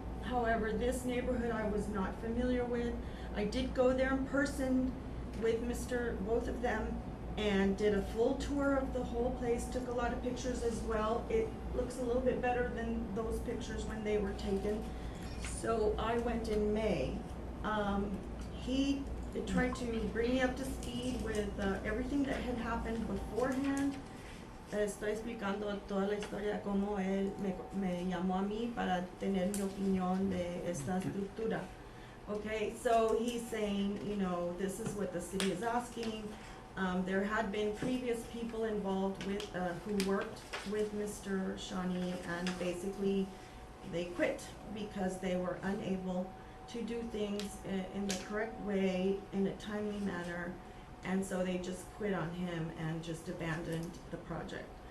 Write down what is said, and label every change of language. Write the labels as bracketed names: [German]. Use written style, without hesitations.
[English] However, this neighborhood I was not familiar with. I did go there in person with both of them, and did a full tour of the whole place, took a lot of pictures as well. It looks a little bit better than those pictures when they were taken. So I went in May. He tried to bring me up to speed with everything that had happened beforehand. [Spanish] Estoy explicando toda la historia, cómo él me llamó a mí para tener mi opinión de esta estructura. [English] Okay, so he's saying, this is what the city is asking. There had been previous people involved with, who worked with Mr. Shani, and basically they quit because they were unable to do things in the correct way, in a timely manner, and so they just quit on him and just abandoned the project.